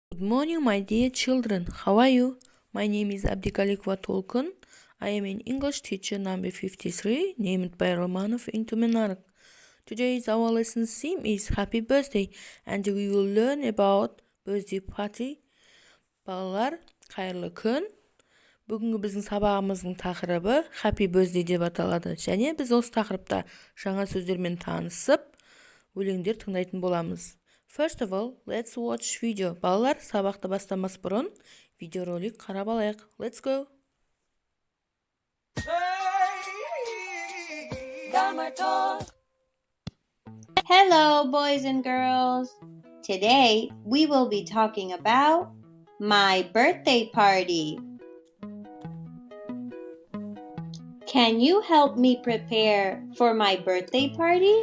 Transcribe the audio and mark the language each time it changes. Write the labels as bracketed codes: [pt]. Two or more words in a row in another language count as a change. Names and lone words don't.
[en] morning, my dear children. How are you? My name is A.D.Романов Толкын. I am an English teacher number 53, named by Romanov in Tumenark. Today's our lesson theme is Happy Birthday, and we will learn about birthday party. [kk] Балалар, қайырлы күн. Бүгінгі біздің сабағымыздың тақырыбы [en] Happy Birthday [kk] деп аталады. Және біз осы тақырыпта жаңа сөздермен танысып, өлеңдер тыңдайтын боламыз. [en] First of all, let's watch video. [kk] Балалар, сабақты бастамас бұрын видеоролик қарап алайық. [en] Let's go. Hello, boys and girls. Today, we will be talking about my birthday party. Can you help me prepare for my birthday party?